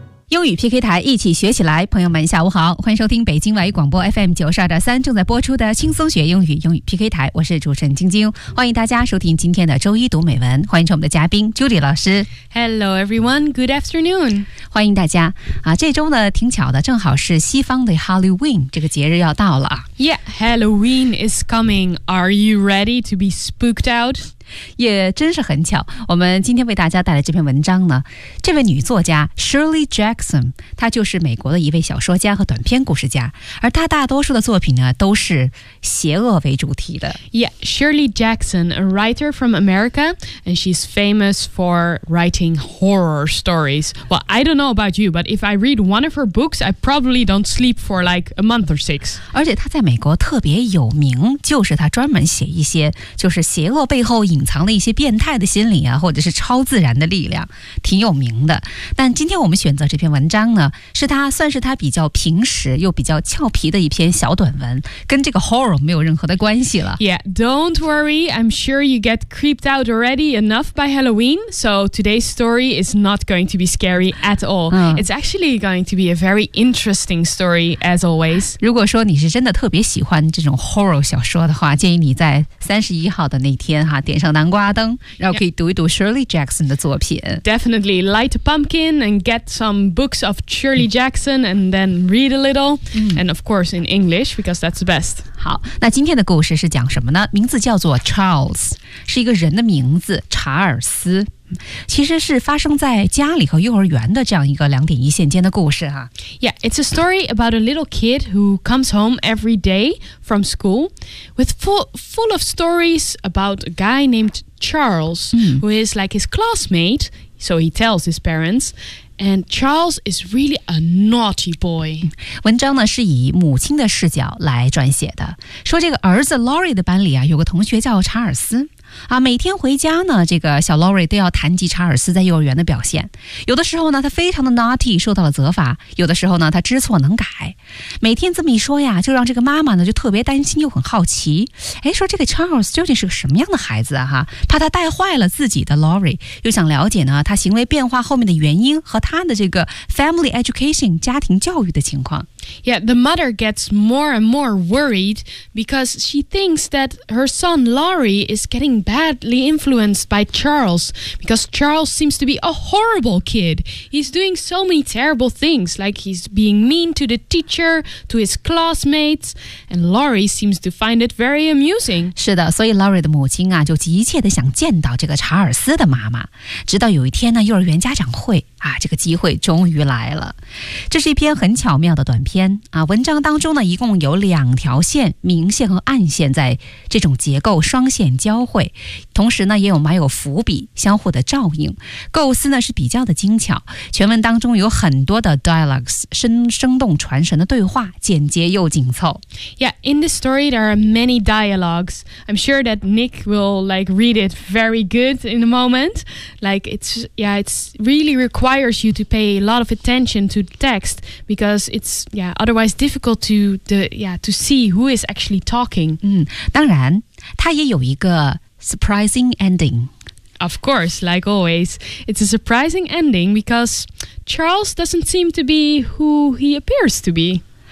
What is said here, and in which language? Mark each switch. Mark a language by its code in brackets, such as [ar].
[zh] 英语 PK 台，一起学起来。朋友们下午好，欢迎收听北京外语广播 FM 92.3正在播出的轻松学英语，英语 PK 台，我是主持人晶晶，欢迎大家收听今天的周一读美文，欢迎我们的嘉宾 Judy 老师。 [en] Hello everyone, good afternoon. [zh] 欢迎大家啊！这周呢挺巧的，正好是西方的 Halloween 这个节日要到了。 [en] Yeah, Halloween is coming. Are you ready to be spooked out? [zh] 也真是很巧，我们今天为大家带来这篇文章呢，这位女作家 Shirley Jackson， 她就是美国的一位小说家和短篇故事家，而她大多数的作品呢都是邪恶为主题的。 [en] Yeah, Shirley Jackson, a writer from America, and she's famous for writing horror stories. Well, I don't know about you, but if I read one of her books, I probably don't sleep for like a month or six. [zh] 而且她在美国特别有名，就是她专门写一些就是邪恶背后隐藏了一些变态的心理啊，或者是超自然的力量，挺有名的。但今天我们选择这篇文章呢，是他算是他比较平实又比较俏皮的一篇小短文，跟这个 horror 没有任何的关系了。 [en] Yeah, don't worry, I'm sure you get creeped out already enough by Halloween, so today's story is not going to be scary at all. It's actually going to be a very interesting story as always. [zh] 如果说你是真的特别喜欢这种 horror 小说的话，建议你在31号的那天哈，点上南瓜灯，然后可以读一读 Shirley Jackson 的作品。 [en] Definitely light a pumpkin and get some books of Shirley Jackson and then read a little. And of course in English because that's the best. [zh] 好，那今天的故事是讲什么呢？名字叫做 Charles， 是一个人的名字，查尔斯，其实是发生在家里和幼儿园的这样一个两点一线间的故事啊。 [en] Yeah, it's a story about a little kid who comes home every day from school with full of stories about a guy named Charles, who is like his classmate, so he tells his parents, and Charles is really a naughty boy. [zh] 文章呢是以母亲的视角来撰写的，说这个儿子 Laurie 的班里啊，有个同学叫查尔斯啊，每天回家呢，这个小 Laurie 都要谈及查尔斯在幼儿园的表现。有的时候呢，他非常的 naughty， 受到了责罚；有的时候呢，他知错能改。每天这么一说呀，就让这个妈妈呢就特别担心又很好奇。哎，说这个 Charles 究竟是个什么样的孩子啊？哈，怕他带坏了自己的 Laurie， 又想了解呢他行为变化后面的原因和他的这个 [en] family education [zh] 家庭教育的情况。 [en] Yeah, the mother gets more and more worried because she thinks that her son Laurie is getting badly influenced by Charles because Charles seems to be a horrible kid. He's doing so many terrible things, like he's being mean to the teacher, to his classmates, and Laurie seems to find it very amusing. [zh] 是的，所以 Laurie 的母亲啊，就急切地想见到这个查尔斯的妈妈。直到有一天呢，幼儿园家长会啊，这个机会终于来了。这是一篇很巧妙的短篇啊，文章当中呢一共有两条线，明线和暗线在这种结构双线交汇，同时呢也有埋有伏笔，相互的照应，构思呢是比较的精巧。全文当中有很多的 dialogues， 生动传神的对话，简洁又紧凑。 [en] Yeah, in this story there are many dialogues. I'm sure that Nick will like read it very good in a moment. Like it's really requires you to pay a lot of attention to the text because it'sYeah, otherwise difficult to see who is actually talking. [zh] 当然，它也有一个 [en] surprising ending. Of course, like always, it's a surprising ending because Charles doesn't seem to be who he appears to be.